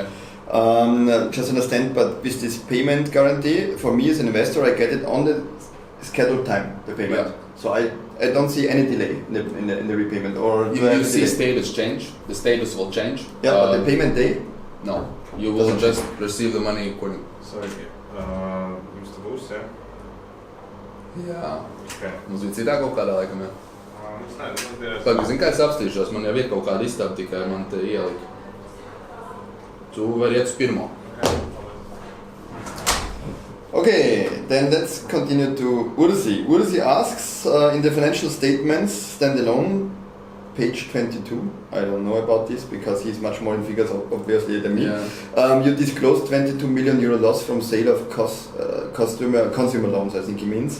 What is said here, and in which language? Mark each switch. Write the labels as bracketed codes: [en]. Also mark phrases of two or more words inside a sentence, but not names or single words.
[en] Just understand, but with this payment guarantee, for me as an investor, I get it on the scheduled time, the payment. Yeah. So I don't see any delay in the repayment, or you see status change. The status will change. Yeah, but the payment day? No, you will just receive the money according. Sorry, Mr. Boost, yeah? [lv] Jā. [en] Okay. [lv] Mums bija citā kaut kādā laikam, jā. Es nezinu, Pagaid, zini, kā es apstīšos, man jau ir kaut kāda istaba, tikai man te ielika. Tu vari iet uz pirmo. [en] Okay, then let's continue to Ursi. Ursi asks, in the financial statements, standalone, page 22, I don't know about this because he's much more in figures obviously than me. Yeah. You disclosed 22 million euro loss from sale of consumer loans, I think he means.